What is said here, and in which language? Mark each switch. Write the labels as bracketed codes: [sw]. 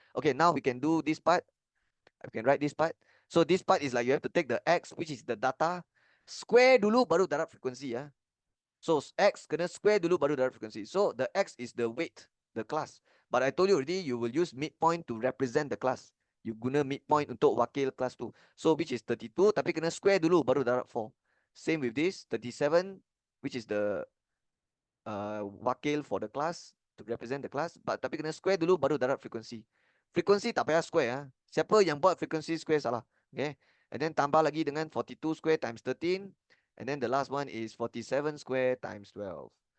[en] Okay, now we can do this part. I can write this part. So this part is like you have to take the X, which is the data, square [ms] dulu baru darab frekuensi ya. [en] So X [ms] kena square dulu baru darab frekuensi. [en] So the X is the weight, the class. But I told you already, you will use midpoint to represent the class. [ms] You guna midpoint untuk wakil kelas tu. [en] So which is 32, [ms] tapi kena square dulu baru darab 4. [en] Same with this, 37, which is the wakil for the class, to represent the class, but [ms] tapi kena square dulu baru darab frekuensi. Frekuensi tak payah square ya. Siapa yang buat frekuensi square salah. Okay. [en] And then [ms] tambah lagi dengan [en] 42 square times 13. And then the last one is 47 square times 12.